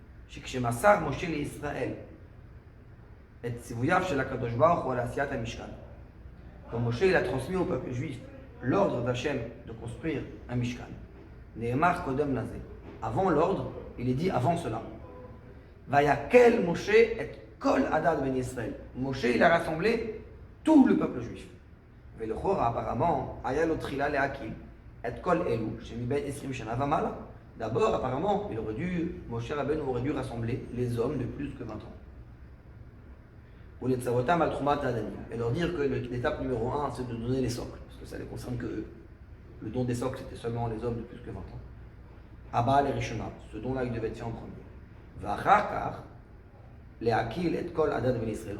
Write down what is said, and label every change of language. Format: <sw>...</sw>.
<he>שכשמסר משה לישראל את ציווייו של הקדוש ברוך הוא על עשיית המשכן.</he> <fr>Quand Moshe il a transmis au peuple juif l'ordre d'Hachem de construire un Mishkan.</fr> <he>נאמר קודם לזה.</he> <fr>Avant l'ordre, il est dit avant cela.</fr> <he>ויקל משה את כל עדת בני ישראל.</he> <fr>Moshe il a rassemblé tout le peuple juif.</fr> <he>ולכאורה</he> <fr>apparemment</fr> <he>היה לו תחילה להקיל את כל אלו שמבין 20 שנה ומעלה.</he> <fr>D'abord, apparemment, Moshe Rabbeinu aurait dû rassembler les hommes de plus que 20 ans. Et leur dire que l'étape numéro 1, c'est de donner les socles, parce que ça les concerne que le don des socles, c'était seulement les hommes de plus que 20 ans. Abba les Rishona, ce don-là, il devait être fait en premier. Vachakar, les Akil et Kol Adad Ben Israël.</fr>